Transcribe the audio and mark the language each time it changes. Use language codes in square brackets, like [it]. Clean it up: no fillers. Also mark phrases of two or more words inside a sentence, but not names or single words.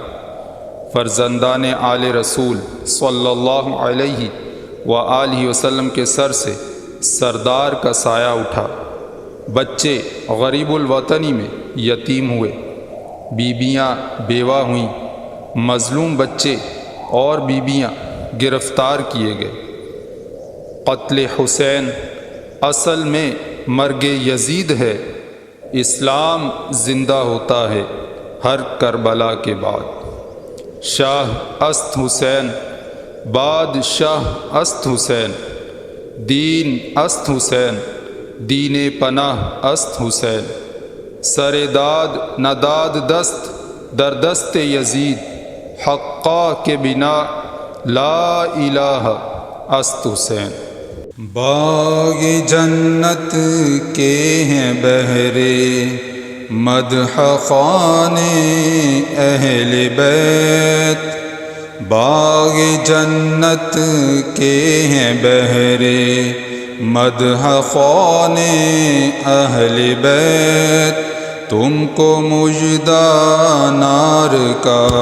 [ur] فرزندان آل رسول [ar] صلی اللہ علیہ وآلہ وسلم [ur] کے سر سے سردار کا سایہ اٹھا، بچے غریب الوطنی میں یتیم ہوئے، بیویاں بیوہ ہوئیں، مظلوم بچے اور بیویاں گرفتار کیے گئے۔ قتل حسین اصل میں مرگ یزید ہے، اسلام زندہ ہوتا ہے ہر کربلا کے بعد۔ [fa] شاہ است حسین، بادشاہ است حسین، دین است حسین، دین پناہ است حسین، سر داد نداد دست در دست یزید، حقا کے بنا [ar] لا الہ [fa] است حسین۔ [ur] باغ جنت کے ہیں بہرے مدح خانے اہل بیت، باغ جنت کے ہیں بہرے مدح خانے اہل بیت، تم کو مژدہ نار کا